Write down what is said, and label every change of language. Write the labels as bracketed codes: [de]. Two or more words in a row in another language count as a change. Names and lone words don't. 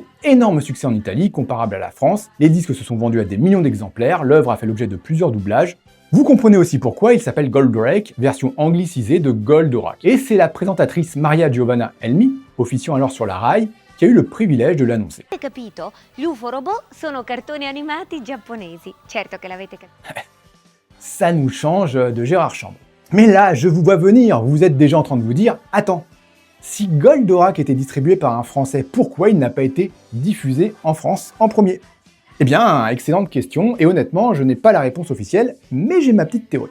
[fr] Énorme succès en Italie, comparable à la France, les disques se sont vendus à des millions d'exemplaires, l'œuvre a fait l'objet de plusieurs doublages. Vous comprenez aussi pourquoi il s'appelle Goldrake, version anglicisée de Goldorak. Et c'est la présentatrice Maria Giovanna Elmi, officiant alors sur la RAI, qui a eu le privilège de l'annoncer. [it] Capito? Gli UFO robot sono cartoni animati giapponesi. Certo che l'avete capito. [fr] Ça nous change de Gérard Chambre. Mais là, je vous vois venir, vous êtes déjà en train de vous dire « Attends, si Goldorak était distribué par un Français, pourquoi il n'a pas été diffusé en France en premier ?» Eh bien, excellente question, et honnêtement, je n'ai pas la réponse officielle, mais j'ai ma petite théorie.